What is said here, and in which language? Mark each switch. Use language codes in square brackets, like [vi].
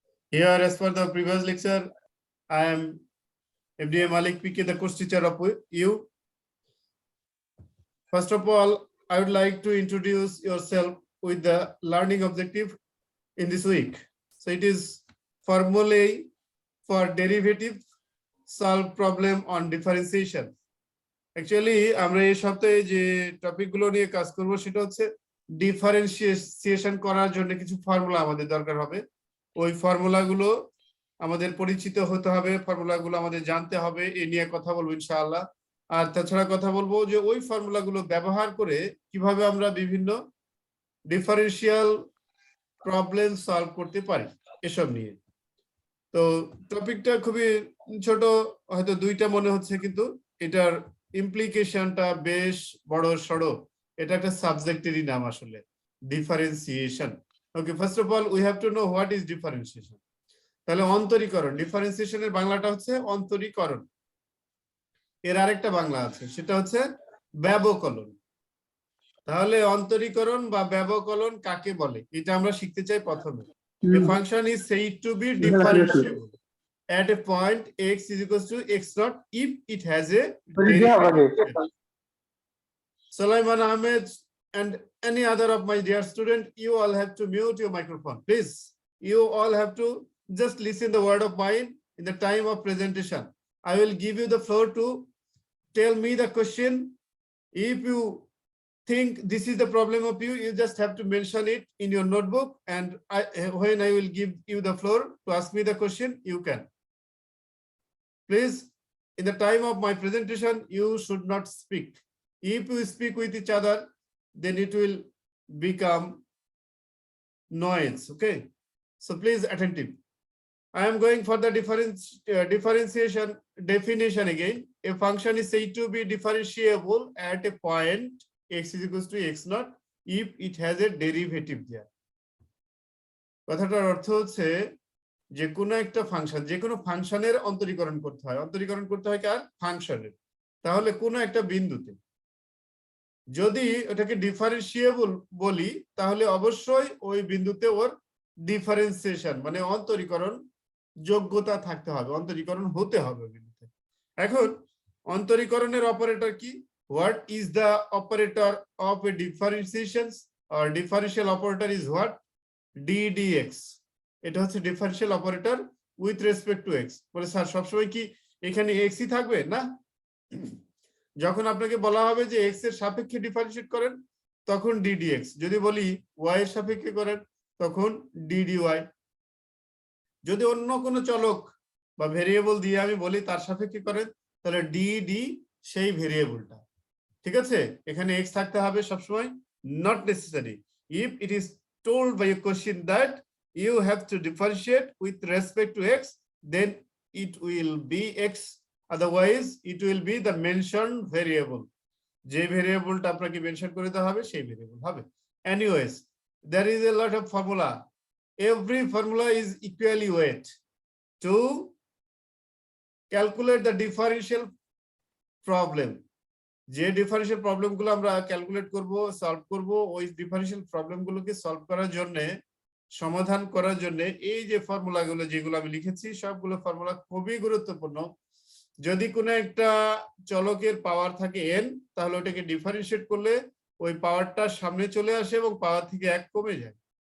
[en] Here, as per the previous lecture, I am FDA Malik PK, the course teacher of you. First of all, I would like to introduce yourself with the learning objective in this week. So it is formulae for derivative, solve problem on differentiation. [bn] Actually, আমরা এই সপ্তাহে যে টপিকগুলো নিয়ে কাজ করব সেটা হচ্ছে ডিফারেন্সিয়েশন করার জন্য কিছু ফর্মুলা আমাদের দরকার হবে। ওই ফর্মুলাগুলো আমাদের পরিচিত হতে হবে, ফর্মুলাগুলো আমাদের জানতে হবে, এই নিয়ে কথা বলবো ইনশাআল্লাহ। আর তাছাড়া কথা বলবো যে ওই ফর্মুলাগুলো ব্যবহার করে কিভাবে আমরা বিভিন্ন ডিফারেন্সিয়াল প্রবলেম সলভ করতে পারি এসব নিয়ে। তো টপিকটা খুবই ছোট, হয়তো দুইটা মনে হচ্ছে, কিন্তু এটার ইমপ্লিকেশনটা বেশ বড় সড়ো। এটা একটা সাবজেক্টেরই নাম আসলে, differentiation. [en] Okay, first of all we have to know what is differentiation. [bn] তাহলে অন্তরীকরণ, ডিফারেন্সিয়েশনের বাংলাটা হচ্ছে অন্তরীকরণ। এর আরেকটা বাংলা আছে, সেটা হচ্ছে ব্যবকলন। তাহলে অন্তরীকরণ বা ব্যবকলন কাকে বলে এটা আমরা শিখতে চাই প্রথমে। [en] A function is said to be differentiable at a point x is equals to x naught if it has a derivative. Sulaiman Ahmed and any other of my dear student, you all have to mute your microphone, please. You all have to just listen the word of mine in the time of presentation. I will give you the floor to tell me the question. If you think this is the problem of you, you just have to mention it in your notebook, and when I will give you the floor to ask me the question, you can. Please, in the time of my presentation, you should not speak. If you speak with each other, then it will become noise, okay? So please attentive. I am going for the differentiation definition again. A function is said to be differentiable at a point x is equals to x naught if it has a derivative there. [bn] কথাটার অর্থ হচ্ছে যে কোনো একটা function, যে কোনো ফাংশনের অন্তরীকরণ করতে হয়। অন্তরীকরণ করতে হয় কার? ফাংশনের। তাহলে কোনো একটা বিন্দুতে যদি ওটাকে ডিফারেন্সিয়েবল বলি, তাহলে অবশ্যই ওই বিন্দুতে ওর ডিফারেন্সিয়েশন মানে অন্তরীকরণ যোগ্যতা থাকতে হবে, অন্তরীকরণ হতে হবে বিন্দুতে। এখন অন্তরীকরণের অপারেটর কি? [en] What is the operator of a differentiation or differential operator is what? ddx. [bn] এটা হচ্ছে differential operator [en] With respect to x. [bn] বলে স্যার সবসময় কি এখানে এক্স ই থাকবে? না, যখন আপনাকে বলা হবে যে এক্স এর সাপেক্ষে ডিফারেন্সিয়েট করেন তখন ddx, যদি বলি ওয়াই এর সাপেক্ষে করেন তখন ddy, যদি অন্য কোনো চলক বা ভেরিয়েবল দিয়ে আমি বলি তার সাপেক্ষে করেন তাহলে dd সেই ভেরিয়েবলটা। ঠিক আছে, এখানে x থাকতে হবে সবসময়? [en] not necessary. If it is told by a question that you have to differentiate with respect to x, then it will be x, otherwise it will be the mentioned variable. [bn] যে ভেরিয়েবলটা আপনাকে mention করতে হবে সেই variable হবে। [en] Anyways, there is a lot of formula. Every formula is equally weight to calculate the differential problem. [bn] যে differential প্রবলেমগুলো আমরা calculate করব, সলভ করব, ওই ডিফারেন্সিয়াল প্রবলেমগুলোকে সলভ করার জন্য, সমাধান করার জন্য এই যে ফর্মুলাগুলো যেগুলো আমি লিখেছি সবগুলো ফর্মুলা খুবই গুরুত্বপূর্ণ। যদি কোনো একটা চলকের পাওয়ার থাকে n, তাহলে ওটাকে ডিফারেন্সিয়েট করলে ওই পাওয়ারটা সামনে চলে আসে এবং পাওয়ার থেকে 1 কমে যায়।